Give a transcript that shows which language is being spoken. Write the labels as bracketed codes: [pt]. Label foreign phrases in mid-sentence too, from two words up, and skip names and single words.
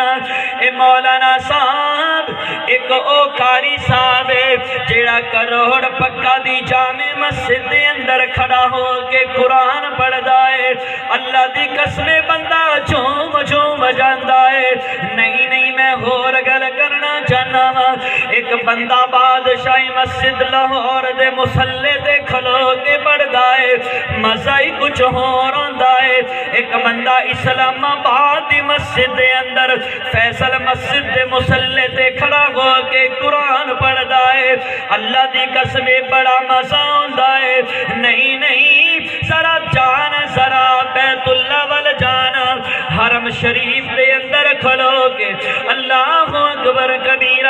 [pa] اے مولانا صاحب ایک او قاری صاحب جڑا کروڑ پکا دی جامع مسجد دے اندر کھڑا ہو کے قرآن پڑھدا ہے. اللہ دی قسم بندہ جھوم جھوم جاندا ہے. نہیں میں ہور گل کرنا چاہنا وا. ایک بندہ بادشاہی مسجد لاہور دے مصلی تے کھلو کے پڑھدا ہے مزہ ہی کچھ ہور ہوندا ہے. ایک بندہ اسلام آباد دی مسجد دے اندر فیصل مسجد دے مصلی تے کھڑا ہو کے قرآن پڑھدا ہے. اللہ دی قسم بڑا مزہ ہوندا ہے. نہیں ذرا جان ذرا بیت اللہ وال جانا حرم شریف دے اندر کھلو کے [ar] اللہ اکبر کبیرہ.